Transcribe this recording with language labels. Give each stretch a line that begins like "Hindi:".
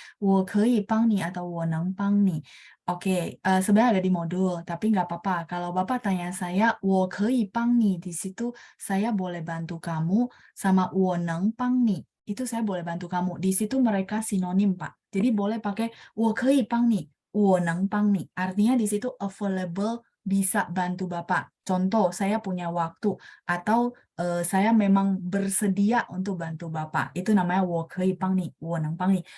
Chinese: 我可以帮你 atau 我能帮你?
Indonesian: Oke, sebenarnya ada di modul, tapi nggak apa-apa. Kalau Bapak tanya saya,
Chinese: 我可以帮你
Indonesian: di situ saya boleh bantu kamu, sama
Chinese: 我能帮你
Indonesian: itu saya boleh bantu kamu. Di situ mereka sinonim, Pak. Jadi boleh pakai
Chinese: 我可以帮你, 我能帮你.
Indonesian: Artinya di situ available, bisa bantu Bapak. Contoh, saya punya waktu atau saya memang bersedia untuk bantu Bapak. Itu namanya
Chinese: 我可以帮你, 我能帮你.